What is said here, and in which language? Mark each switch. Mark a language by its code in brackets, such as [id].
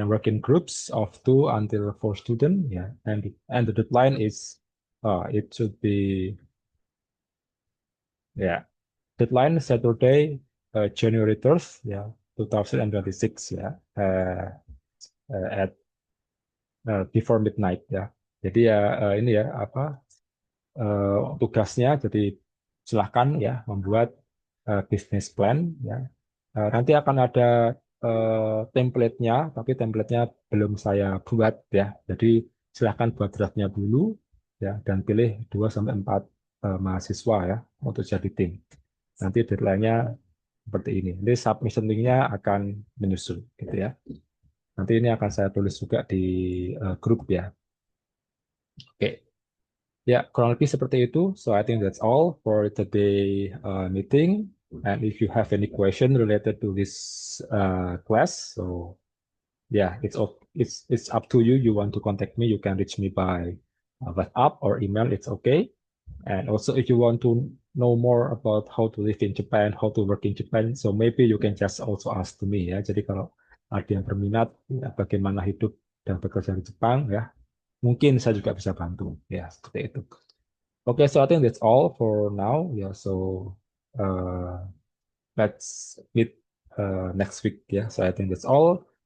[en] And work in groups of 2 until 4 students. Yeah. And the deadline is it should be, yeah, deadline Saturday, January 3rd, yeah, 2026, yeah, at before midnight, ya. [id] Jadi ya ini ya apa tugasnya. Jadi silahkan ya membuat business plan, ya. Nanti akan ada template-nya, tapi template-nya belum saya buat, ya. Jadi silahkan buat draftnya dulu, ya, dan pilih 2 sampai 4 mahasiswa, ya, untuk jadi tim. Nanti deadline-nya seperti ini. Nanti submission link-nya akan menyusul, gitu ya. Nanti ini akan saya tulis juga di grup, ya. Oke. Ya, kurang lebih seperti itu. [en] So I think that's all for today meeting. And if you have any question related to this class, so yeah, it's up to you. You want to contact me, you can reach me by WhatsApp or email. It's okay. And also, if you want to know more about how to live in Japan, how to work in Japan, so maybe you can just also ask to me, ya. [id] Jadi kalau ada yang berminat, ya, bagaimana hidup dan bekerja di Jepang, ya, mungkin saya juga bisa bantu, ya, seperti itu. [en] Okay, so I think that's all for now. Yeah, so uh, let's meet next week. Yeah, so I think that's all.